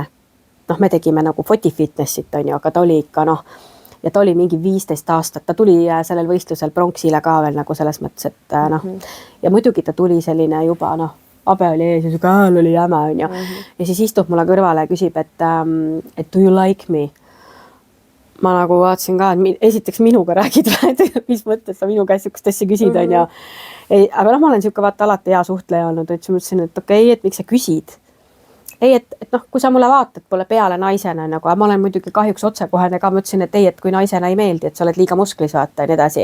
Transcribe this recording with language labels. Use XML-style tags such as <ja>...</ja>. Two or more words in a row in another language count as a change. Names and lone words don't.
<et>Me tegime nagu</et> <en>body fitnessit,</en> <et>on ju, aga ta oli ikka ja ta oli mingi 15 aastat, ta tuli sellel võistlusel pronksile ka veel nagu selles mõttes, et ja muidugi ta tuli selline juba habe oli ees ja siuke hääl oli jäme onju. Ja siis istub mulle kõrvale ja küsib, et</et> <en>do you like me?</en> <et>Ma nagu vaatasin ka, et esiteks minuga räägid, et mis mõttes sa minu käest siukest asja küsid onju. Aga noh, ma olen siuke vaata alati hea suhtleja olnud, et siis mõtlesin, et okei, et miks sa küsid? Ei, et noh, kui sa mulle vaatad pole peale naisena nagu, ma olen muidugi kahjuks otsekohene ka, ma ütlesin, et ei, et kui naisena ei meeldi, et sa oled liiga musklis vaata ja nii edasi.</et>